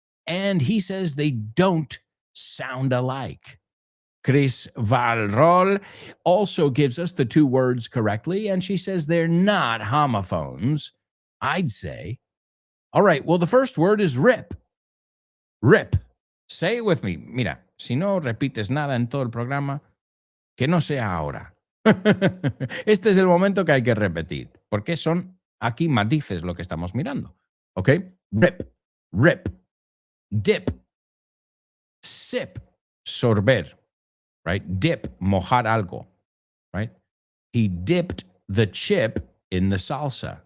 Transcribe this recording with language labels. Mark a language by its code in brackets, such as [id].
[en] And he says they don't sound alike. Chris Valrol also gives us the two words correctly. And she says they're not homophones. I'd say. All right. Well, the first word is rip. Rip. Say it with me. [es] Mira, si no repites nada en todo el programa, que no sea ahora. Este es el momento que hay que repetir, porque son aquí matices lo que estamos mirando. ¿Ok? [en] Rip, rip, dip, sip, sorber, right? Dip, [es] mojar algo, [en] right? He dipped the chip in the salsa.